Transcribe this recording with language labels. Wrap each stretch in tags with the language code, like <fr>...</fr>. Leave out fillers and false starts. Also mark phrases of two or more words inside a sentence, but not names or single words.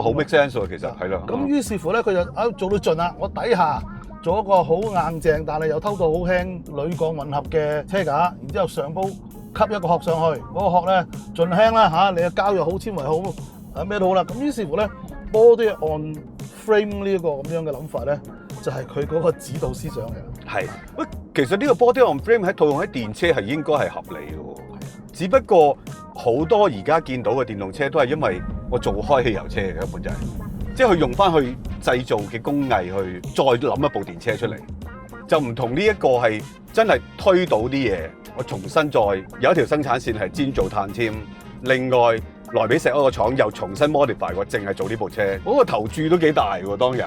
<yue>好</yue> <en>make sense</en> <yue>喎，其實係啦。咁於是乎咧，佢就做到盡啦。我底下做一個好硬淨，但係又偷到好輕鋁鋼混合嘅車架，然之後上高吸一個殼上去，嗰個殼咧盡輕啦嚇，你嘅膠又好，纖維好，咩都好啦。咁於是乎咧 ，</yue> <en>body on frame</en> <yue>呢一個咁樣嘅諗法咧，就係佢嗰個指導思想嚟。係，喂，其實呢個</yue> <en>body on frame</en> <yue>喺套用喺電車係應該係合理嘅喎。只不過好多而家見到嘅電動車都係因為我做開汽油車嘅根本就係，即係佢用翻去製造嘅工藝去再諗一部電車出嚟，就唔同呢一個係真係推倒啲嘢，我重新再有一條生產線係專做碳纖，另外萊比錫嗰個廠又重新 modify 過，淨係做呢部車，嗰個投注都幾大喎當日。</yue>